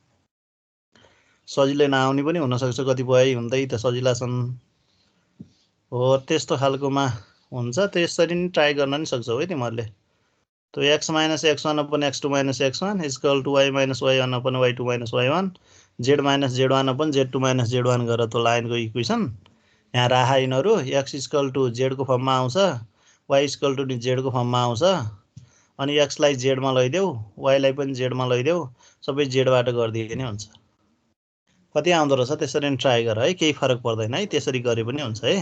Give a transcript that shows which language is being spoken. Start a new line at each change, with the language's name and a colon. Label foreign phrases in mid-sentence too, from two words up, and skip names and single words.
Nepali: सजिलै नआउने पनि हुन सक्छ कतिपय हुँदै त सजिला छन् हो त्यस्तो खालकोमा हुन्छ त्यसरी नि ट्राई गर्न नि सक्छौ है तिमीहरुले तो
English: x minus x1 upon x2 minus x1 equal to y minus y1 upon y2 minus y1 z minus z1 upon z2 minus z1
Nepali: गरेर त्यो लाइनको इक्वेसन यहाँ राखा यिनहरु
English: x equal to z
Nepali: को फर्ममा आउँछ
English: y equal to z
Nepali: को फर्ममा आउँछ अनि x लाई z मा लैदेऊ y लाई पनि z मा लैदेऊ सबै z बाट गर्दिए नि हुन्छ कति आउँदो रहेछ त्यसरी नि ट्राई गर है केही फरक पर्दैन है त्यसरी गरे पनि हुन्छ है